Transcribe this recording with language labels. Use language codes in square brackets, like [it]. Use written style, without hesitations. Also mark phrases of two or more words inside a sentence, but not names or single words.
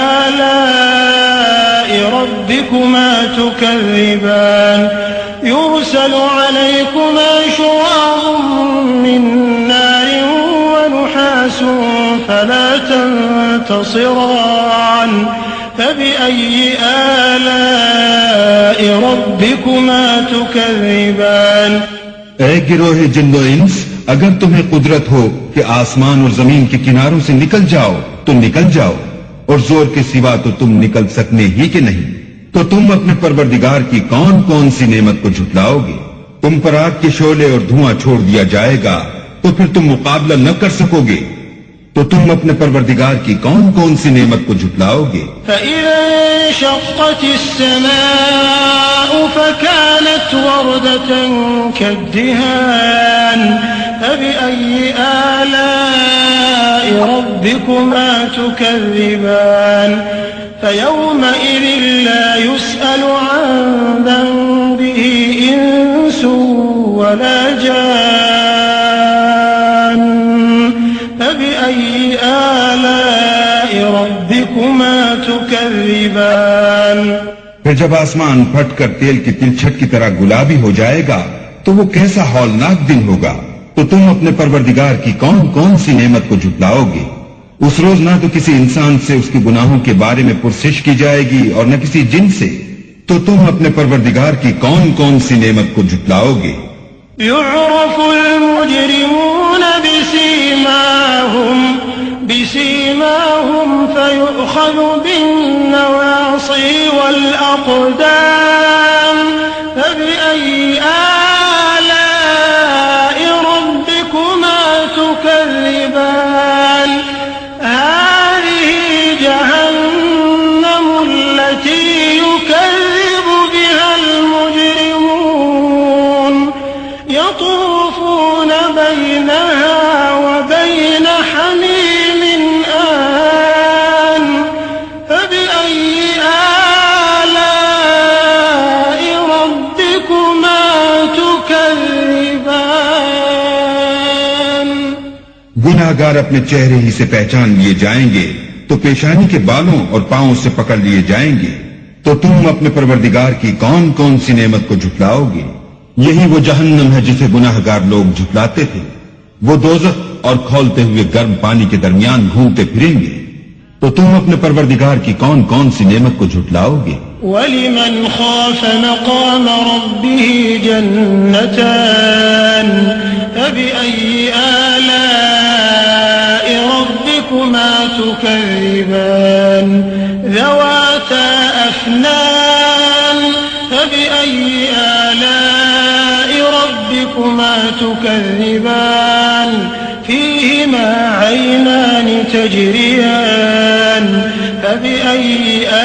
[ar] آلاء ربكما تكذبان يرسل عليكما شواظ من نار فلا تنتصران فبأي آلاء ربكما تكذبان. [ur] اے گروہِ جن و انس, اگر تمہیں قدرت ہو کہ آسمان اور زمین کے کناروں سے نکل جاؤ تو نکل جاؤ، اور زور کے سوا تو تم نکل سکنے ہی کے نہیں، تو تم اپنے پروردگار کی کون کون سی نعمت کو جھٹلاؤگے? تم پر آگ کے شعلے اور دھواں چھوڑ دیا جائے گا، تو پھر تم مقابلہ نہ کر سکوگے، تو تم اپنے پروردگار کی کون کون سی نعمت کو جھٹلاؤگے? [ar] فإذا انشقت السماء فكانت وردة كالدهان فبأي آلاء ربكما تكذبان فيومئذ لا يسأل عن ذنبه إنس ولا جان فبأي آلاء ربكما تكذبان. [ur] پھر جب آسمان پھٹکر تیل کی تلچھٹ کی طرح گلابی ہو جائے گا، تو وہ کیسا ہولناک دن ہوگا، تو تم اپنے پروردگار کی کون کون سی نعمت کو جھٹلاؤگے? اس روز نہ تو کسی انسان سے اسکے گناہوں کے بارے میں پرسش کی جائے گی اور نہ کسی جن سے، تو تم اپنے پروردگار کی کون کون سی نعمت کو جھٹلاؤگے? [ar] يعرف المجرمون بسيماهم فيؤخذ بالنواصي والأقدام فبأي آلاء ربكما تكذبان هذه جهنم التي يكذب بها المجرمون يطوفون بينها وبين حميم آن فبأي آلاء ربكما تكذبان. [ur] گناہگار اپنے چہرے ہی سے پہچان لیے جائیں گے، تو پیشانی کے بالوں اور پاؤں سے پکڑ لیے جائیں گے، تو تم اپنے پروردگار کی کون کون سی نعمت کو جھٹلاؤگے? یہی وہ جہنم ہے جسے گناہگار لوگ جھٹلاتے تھے. وہ دوزخ اور کھولتے ہوئے گرم پانی کے درمیان گھومتے پھریں گے، تو تم اپنے پروردگار کی کون کون سی نعمت کو جھٹلاؤگے? [ar] ولمن خاف مقام ربه جنتان فبأي آلاء ربكما تكذبان ذواتا أفنان فبأي آلاء ربكما تكذبان فيهما عينان تجريان فبأي